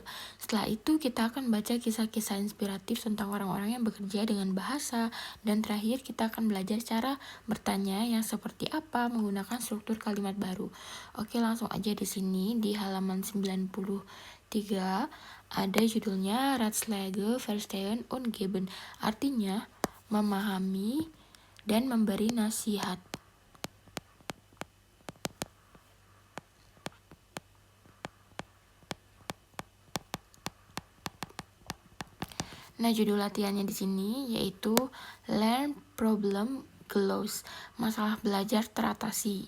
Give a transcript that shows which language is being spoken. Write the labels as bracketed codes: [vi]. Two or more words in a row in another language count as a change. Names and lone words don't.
[id] Setelah itu kita akan baca kisah-kisah inspiratif tentang orang-orang yang bekerja dengan bahasa, dan terakhir kita akan belajar cara bertanya yang seperti apa menggunakan struktur kalimat baru. Oke, langsung aja di sini di halaman 93 ada judulnya Ratschläge verstehen und geben, artinya memahami dan memberi nasihat. Nah, judul latihannya di sini yaitu Learn Problem Close, masalah belajar teratasi.